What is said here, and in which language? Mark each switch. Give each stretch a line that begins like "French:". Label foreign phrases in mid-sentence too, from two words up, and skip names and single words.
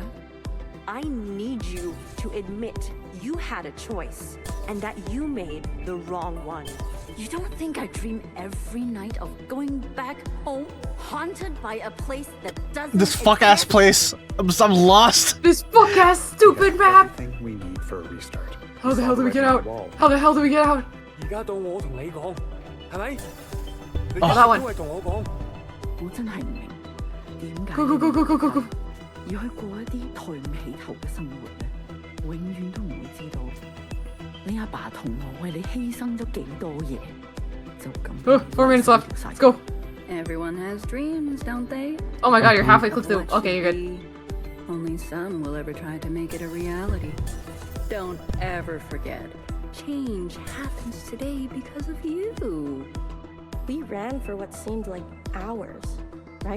English: I need you to admit you had a choice and that you made the wrong one. You don't think I dream every night of going back home, haunted by a place that doesn't This fuck-ass place. I'm lost. This fuck-ass stupid map. Everything we need for a restart. How the hell do we get out? How the hell do we get out?
Cantonese: 而家到我同你講，係咪？你
English: Oh, that one.
Cantonese: 都係同我講。我真係唔明點解
English: Go go go go go go go.
Cantonese: 要去過一啲抬唔起頭嘅生活咧，永遠都唔會知道你阿爸同我為你犧牲咗幾多嘢，就咁。
English: 4 minutes left. Let's go. Everyone has dreams, don't they? Oh my god, you're halfway through. Okay, you're good. Only some will ever try to make it a reality. Don't ever forget, change happens today because of you. We ran for what seemed like hours, right?